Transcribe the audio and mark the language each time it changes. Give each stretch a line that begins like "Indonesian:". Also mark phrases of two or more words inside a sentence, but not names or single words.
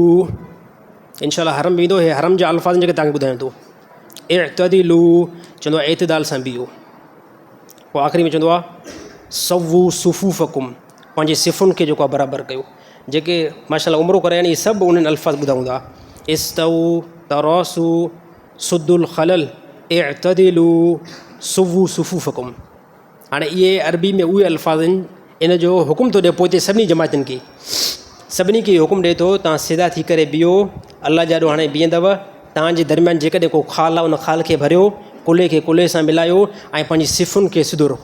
Sindhi: इनशाला हरम बि ईंदो, हे हरम जा अल्फाज़ जेके तव्हांखे ॿुधायां थो। इअ्तदिलू चवंदो आहे एतिदाल सां बीहो। पोइ आख़िरी में चवंदो आहे
Arabic: سووا صفوفكم,
Sindhi: पंहिंजे सिफ़ुनि खे जेको आहे बराबरि कयो। जेके माशाअल्लाह उमिरो करे आहिनि, इहे सभु उन्हनि अल्फाज़ ॿुधाईंदा।
Arabic: استووا، تراصوا، سدوا الخلل، اعتدلوا، سووا صفوفكم.
Sindhi: हाणे इहे अरबी में उहे अल्फाज़ आहिनि, इन जो हुकुम थो ॾिए पोइ हिते सभिनी जमायतुनि खे, सभिनी खे हुकुम ॾिए थो तव्हां सिधा थी करे बीहो। अलाह जा ॾो हाणे बीहंदव, तव्हांजे दरमियान जेकॾहिं को खाल आहे उन खाल खे भरियो, कुल्हे खे कुल्हे सां मिलायो ऐं पंहिंजी सिफ़ुनि खे सिधो रखो।